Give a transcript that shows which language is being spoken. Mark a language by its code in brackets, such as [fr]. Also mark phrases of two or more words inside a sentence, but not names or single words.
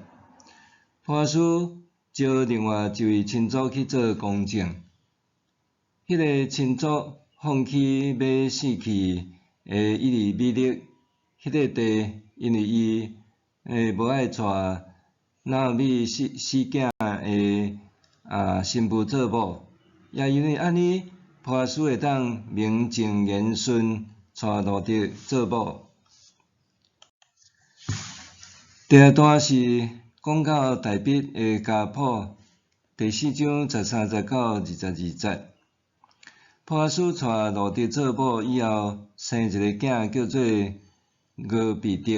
[nan] 波阿斯招另外一位亲族去做公证，迄个亲族放弃要死去的以利米勒迄个地，因为伊无爱带拿俄米死囝的新妇做某，也因为安尼，波阿斯会当名正言顺带路得做某。第2段是讲到大笔的家谱，第4章13节到22节。波阿斯带路得做某以后，生一个囝叫做俄比德。